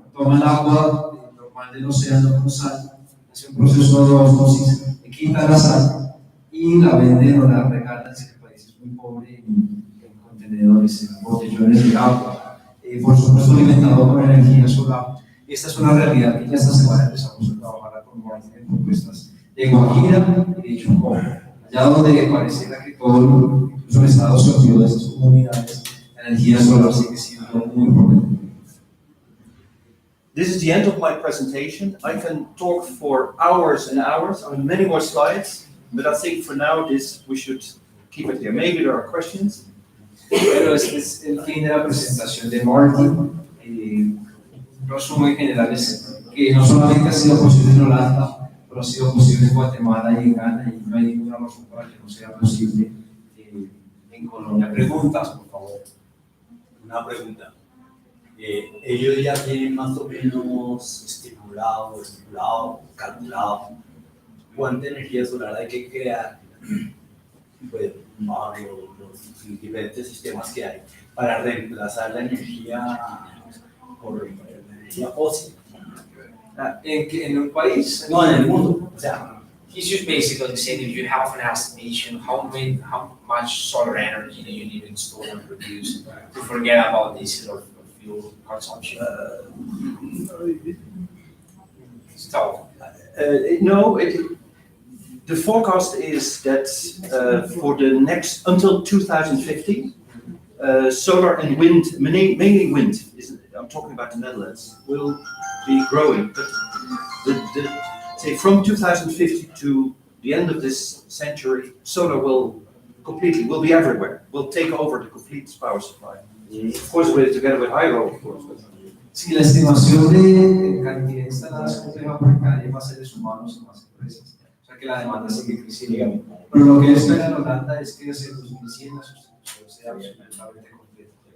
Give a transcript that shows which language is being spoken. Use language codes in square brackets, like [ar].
[es] Toman agua normal del océano con sal, hace un proceso de osmosis, le quitan la sal y la venden o la regalan, si el país es muy pobre, en contenedores, en botellones de agua, por supuesto alimentado con energía solar. Esta es una realidad que ya esta semana empezamos a trabajar con propuestas de Guajira y de Chocó. Allá donde pareciera que todo, incluso el Estado se olvidó de esas comunidades, la energía solar sigue siendo muy prometedora. [en] This is the end of my presentation. I can talk for hours and hours. I have many more slides, but I think for now we should keep it here. Maybe there are questions. [es] Pero este es el fin de la presentación de Martin. Un resumen general es que no solamente ha sido posible en Holanda, pero ha sido posible en Guatemala y en Ghana, y no hay ninguna razón para que no sea posible en Colombia. Preguntas, por favor. Una pregunta. Ellos ya tienen más o menos estipulado, calculado cuánta energía solar hay que crear, pues, bajo los diferentes sistemas que hay para reemplazar la energía por energía fósil. ¿En un país? No, en el mundo. O sea, [en] He's just basically saying if you have an estimation how much solar energy do you need to install and produce to forget about diesel or fuel consumption. So, No, the forecast is that for the next, until 2050, solar and wind, mainly wind, I'm talking about the Netherlands, will be growing. But say from 2050 to the end of this century, solar will be everywhere, will take over the complete power supply. Of course, together with hydro, of course. [es] Si la estimación de cantidad de instaladas compleja por cada día más seres humanos y más empresas, o sea que la demanda sigue creciendo. Pero lo que espera en Holanda es que hacia 2100 la sustitución sea absolutamente completa.